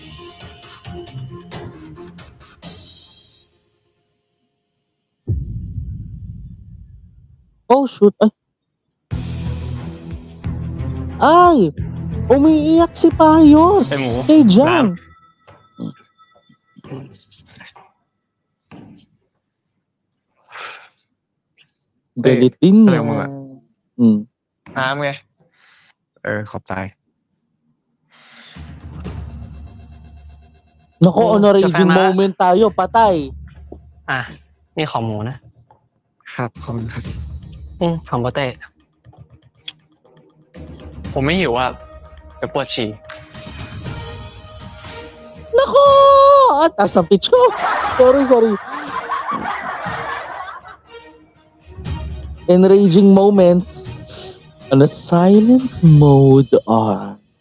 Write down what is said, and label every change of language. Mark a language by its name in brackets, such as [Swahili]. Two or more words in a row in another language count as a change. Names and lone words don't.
[English] Oh shoot. [Filipino] Ay! Umiiyak si Payos. Kay Jang. Galitin niya. [Thai] น้ำไง ขอบใจ [Filipino] Nako, [English] honorary moment [Filipino] tayo. Patay. [Thai] นี่ของหมูนะครับขอบคุณครับของโปเต้ผมไม่หิวอ่ะเดี๋ยวปวดฉี่ [Filipino] Nako! At asang pitch ko. Sorry. [English] Enraging moments on a silent mode are.